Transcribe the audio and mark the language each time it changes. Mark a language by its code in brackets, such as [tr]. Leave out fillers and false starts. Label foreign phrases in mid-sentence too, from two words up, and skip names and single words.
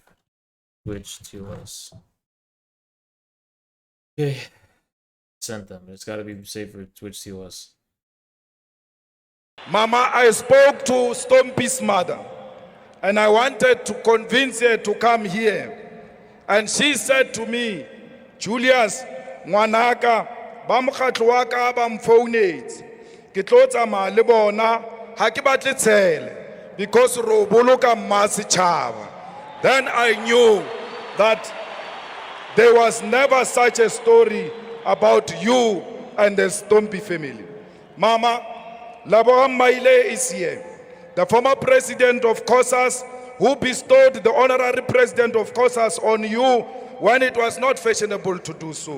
[en] Twitch to us. Okay. Sent them. It's gotta be safe for Twitch to us. Mama, I spoke to Stompy's mother and I wanted to convince her to come here. And she said to me, [st] Julius, ngwanaka, ba mokgatlo wa ka ba mfounetse. Ke tlo tsamaya le bona, ha ke batle tshele because ro boloka mmasechaba. [en] Then I knew that there was never such a story about you and the Stompy family. Mama, Laboran Maile is here, the former president of COSAS, who bestowed the honorary president of COSAS on you when it was not fashionable to do so.